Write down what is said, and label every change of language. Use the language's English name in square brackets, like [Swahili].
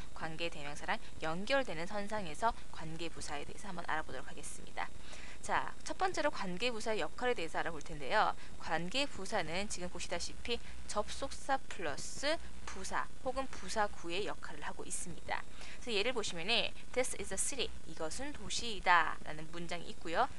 [Korean] 관계대명사랑 연결되는 선상에서 관계부사에 대해서 한번 알아보도록 하겠습니다. 자, 첫 번째로 관계부사의 역할에 대해서 알아볼 텐데요. 관계부사는 지금 보시다시피 접속사 플러스 부사 혹은 부사구의 역할을 하고 있습니다. 그래서 예를 보시면은 [English] This is a city. [Korean] 이것은 도시이다 라는 문장이 있고요.